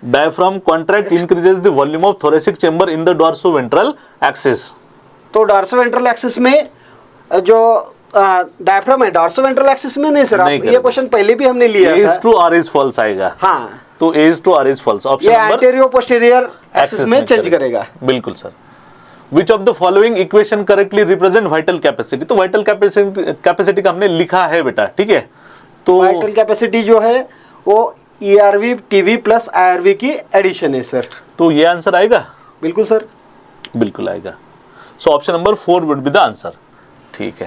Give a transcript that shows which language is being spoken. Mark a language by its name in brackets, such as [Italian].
[English] Diaphragm contract increases the volume of thoracic chamber in the dorsoventral axis. [Hindi] तो डॉर्सोवेंट्रल axis में जो diaphragm है, डॉर्सोवेंट्रल axis में नहीं सर। ये क्वेश्चन पहले भी हमने लिया था। इज ट्रू और इज फॉल्स आएगा। हाँ, तो इज ट्रू और is false option number anterior posterior axis में चेंज करेगा। बिल्कुल sir. [English] Which of the following equation correctly represent vital capacity? [Hindi] तो vital capacity का हमने लिखा है बेटा, ठीक है। तो वाइटल कैपेसिटी जो है वो ERV TV प्लस IRV की एडिशन है सर। तो ये आंसर आएगा? बिल्कुल सर, बिल्कुल आएगा। [English] So option number 4 would be the answer. [Hindi] ठीक है,